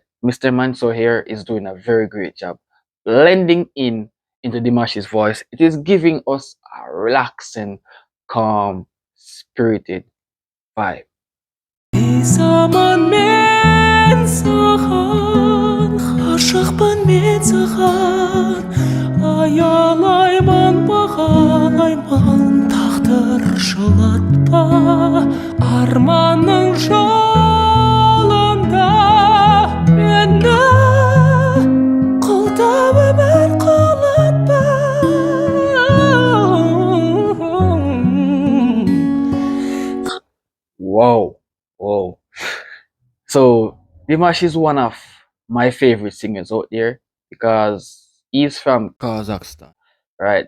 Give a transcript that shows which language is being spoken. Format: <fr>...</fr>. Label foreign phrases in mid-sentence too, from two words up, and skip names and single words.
<en>Mr. Mansur here is doing a very great job blending into DIMASH's voice. It is giving us a relaxing, calm, spirited vibe.</en> <kk>Заман мен sаған ғашықпын мен саған аялаймын бағалаймын тағдыр жылатпа арманның жолында мені қолдап өмір құлатпа.</kk> <en>Wow. So DIMASH is one of my favorite singers out there, because he's from Kazakhstan, right?</en>